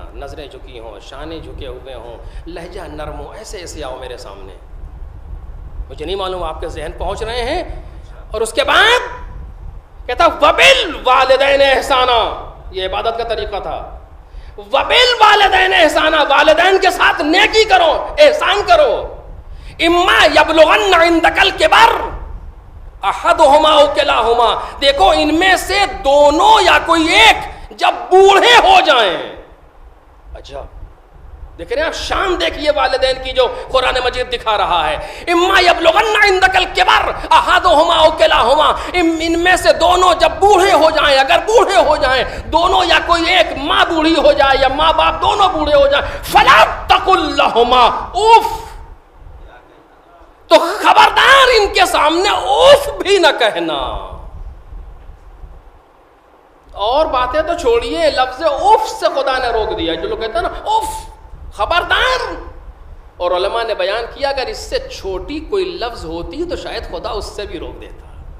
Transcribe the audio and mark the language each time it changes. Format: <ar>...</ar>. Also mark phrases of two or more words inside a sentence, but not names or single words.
<ur>نظریں جھکی ہوں، شانے جھکے ہوئے ہوں، لہجہ نرم ہو، ایسے ایسے آؤ میرے سامنے. مجھے نہیں معلوم آپ کے ذہن پہنچ رہے ہیں. اور اس کے بعد کہتا</ur> <ar>وبالوالدین احسانا.</ar> <ur>یہ عبادت کا طریقہ تھا.</ur> <ar>وبالوالدین احسانا،</ar> <ur>والدین کے ساتھ نیکی کرو، احسان کرو.</ur> <ar>اما یبلغن عندک الکبر احدہما او کلاہما،</ar> <ur>دیکھو ان میں سے دونوں یا کوئی ایک جب بوڑھے ہو جائیں. اچھا دیکھ رہے ہیں آپ، شان دیکھیے والدین کی جو قرآن مجید دکھا رہا ہے.</ur> <ar>اما یبلغن عندک الکبر احدہما او کلاہما،</ar> <ur>ان میں سے دونوں جب بوڑھے ہو جائیں، اگر بوڑھے ہو جائیں دونوں یا کوئی ایک، ماں بوڑھی ہو جائے یا ماں باپ دونوں بوڑھے ہو جائیں،</ur> <ar>فلا تقل لہما اف،</ar> <ur>تو خبردار ان کے سامنے اوف بھی نہ کہنا. اور باتیں تو چھوڑیے، لفظ اوف سے خدا نے روک دیا. جو لوگ کہتے ہیں نا اوف، خبردار. اور علماء نے بیان کیا اگر اس سے چھوٹی کوئی لفظ ہوتی تو شاید خدا اس سے بھی روک دیتا.</ur>